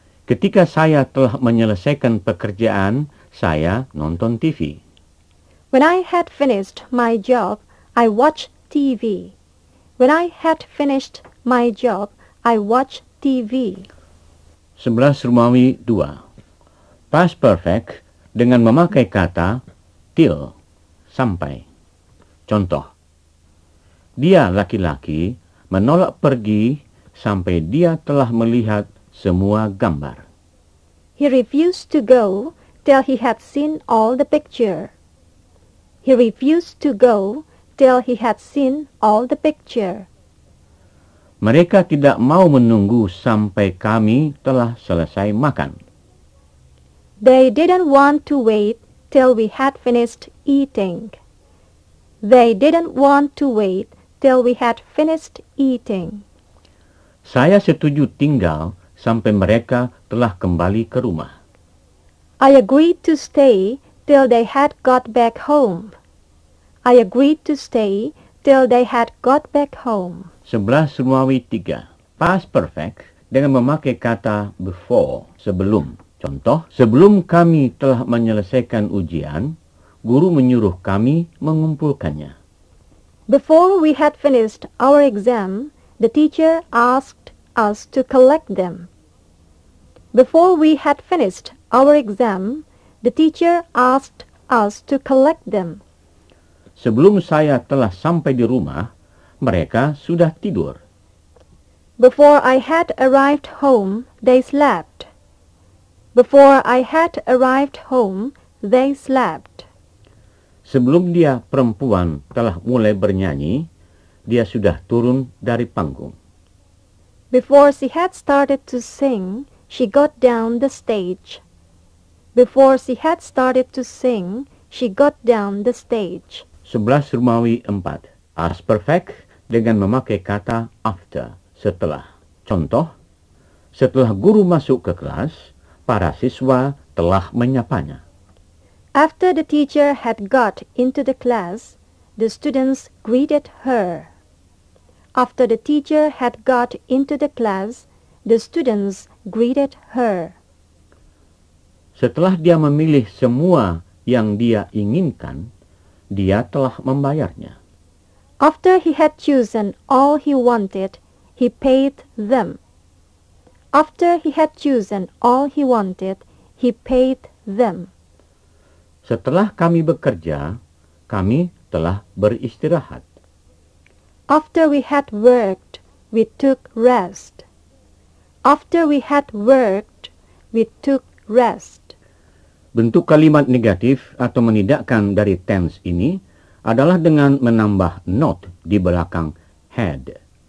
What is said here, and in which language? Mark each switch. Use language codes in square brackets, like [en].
[id] Ketika saya telah menyelesaikan pekerjaan, saya nonton TV. [en] When I had finished my job, I watched TV. When I had finished my job, I watched TV. [id] 11 Romawi 2. Past perfect dengan memakai kata till, sampai. Contoh, dia laki-laki menolak pergi sampai dia telah melihat semua gambar. [en] He refused to go till he had seen all the picture. He refused to go till he had seen all the picture. [id] Mereka tidak mau menunggu sampai kami telah selesai makan. [en] They didn't want to wait till we had finished eating. They didn't want to wait till we had finished eating. [id] Saya setuju tinggal sampai mereka telah kembali ke rumah. [en] I agreed to stay till they had got back home. I agreed to stay till they had got back home. [id] 11 Romawi 3. Past perfect dengan memakai kata before, sebelum. Contoh, sebelum kami telah menyelesaikan ujian, guru menyuruh kami mengumpulkannya. [en] Before we had finished our exam, the teacher asked us to collect them. Before we had finished our exam, the teacher asked us to collect them. [id] Sebelum saya telah sampai di rumah, mereka sudah tidur. [en] Before I had arrived home, they slept. Before I had arrived home, they slept. [id] Sebelum dia perempuan telah mulai bernyanyi, dia sudah turun dari panggung. [en] Before she had started to sing, she got down the stage. Before she had started to sing, she got down the stage. [id] 11 Romawi 4. Past perfect dengan memakai kata after, setelah. Contoh, setelah guru masuk ke kelas, para siswa telah menyapanya. [en] After the teacher had got into the class, the students greeted her. After the teacher had got into the class, the students greeted her. [id] Setelah dia memilih semua yang dia inginkan, dia telah membayarnya. [en] After he had chosen all he wanted, he paid them. After he had chosen all he wanted, he paid them. [id] Setelah kami bekerja, kami telah beristirahat. [en] After we had worked, we took rest. After we had worked, we took rest. [id] Bentuk kalimat negatif atau menidakkan dari tense ini adalah dengan menambah not di belakang had.